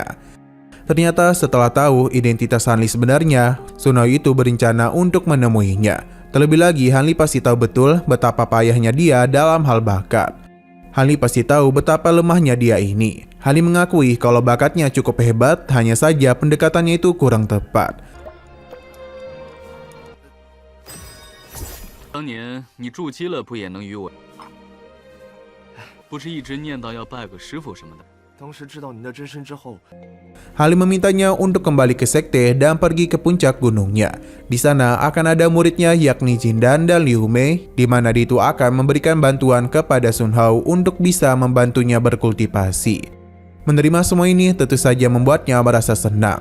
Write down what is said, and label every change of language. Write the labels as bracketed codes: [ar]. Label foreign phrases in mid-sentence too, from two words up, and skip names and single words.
[id] Ternyata setelah tahu identitas Han Li sebenarnya, Sun Hao itu berencana untuk menemuinya. Terlebih lagi, Han Li pasti tahu betul betapa payahnya dia dalam hal bakat. Han Li pasti tahu betapa lemahnya dia ini. Han Li mengakui kalau bakatnya cukup hebat, hanya saja pendekatannya itu kurang tepat. [zh] 当年你筑基了，不也能与我？不是一直念叨要拜个师傅什么的？当时知道你的真身之后， [id] Han Li memintanya untuk kembali ke sekte dan pergi ke puncak gunungnya. Di sana akan ada muridnya yakni Jindan dan Liu Mei, di mana dia itu akan memberikan bantuan kepada Sun Hao untuk bisa membantunya berkultivasi. Menerima semua ini tentu saja membuatnya merasa senang.